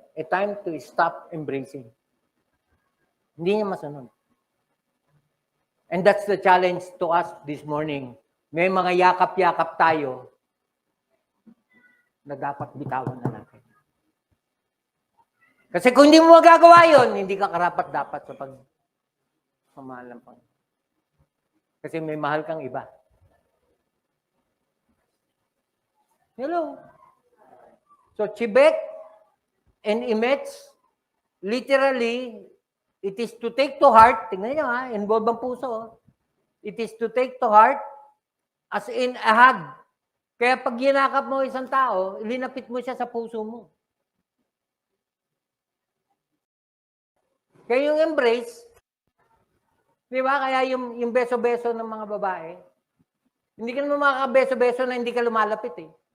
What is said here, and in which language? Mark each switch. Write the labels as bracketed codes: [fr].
[en] A time to stop embracing. [tl] Hindi niya masunod. [en] And that's the challenge to us this morning. [tl] May mga yakap-yakap tayo na dapat bitawan na natin. Kasi kung hindi mo magagawa yun, hindi ka karapat-dapat sa pagmamahal ng Panginoon. Kasi may mahal kang iba. [en] Hello? So, chibek and imets, literally, it is to take to heart, [tl] tingnan nyo ha, [en] involve [tl] ang puso. [en] It is to take to heart as in a hug. [tl] Kaya pag ginakap mo isang tao, ilinapit mo siya sa puso mo. Kaya yung embrace, di ba? Kaya yung beso-beso ng mga babae, hindi ka naman makakabeso-beso na hindi ka lumalapit eh.